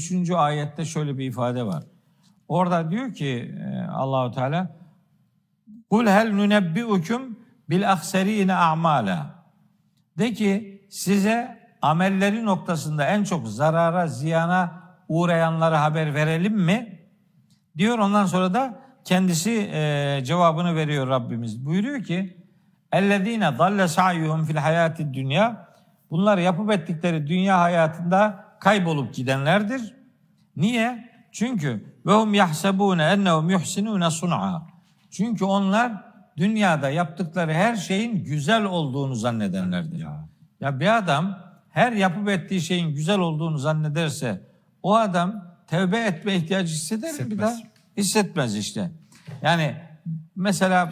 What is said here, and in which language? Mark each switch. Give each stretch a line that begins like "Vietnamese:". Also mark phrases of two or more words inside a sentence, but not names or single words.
Turkish: ayette şöyle bir ifade var. Orada diyor ki Allahu Teala
Arabic: قل هل ننبئكم بالأخسرين أعمالا.
Turkish: De ki size amelleri noktasında en çok zarara, ziyana uğrayanlara haber verelim mi? Diyor, ondan sonra da kendisi cevabını veriyor Rabbimiz. Buyuruyor ki
Arabic: اَلَّذ۪ينَ ضَلَّ سَعْيُهُمْ فِي الْحَيَاتِ الدُّنْيَا.
Turkish: Bunlar yapıp ettikleri dünya hayatında kaybolup gidenlerdir. Niye? Çünkü
Arabic: وَهُمْ يَحْسَبُونَ اَنَّهُمْ يُحْسِنُونَ صُنْعًا.
Turkish: Çünkü onlar dünyada yaptıkları her şeyin güzel olduğunu zannederlerdir. Ya bir adam her yapıp ettiği şeyin güzel olduğunu zannederse o adam tevbe etme ihtiyacı hisseder mi bir daha? Hissetmez işte. Yani mesela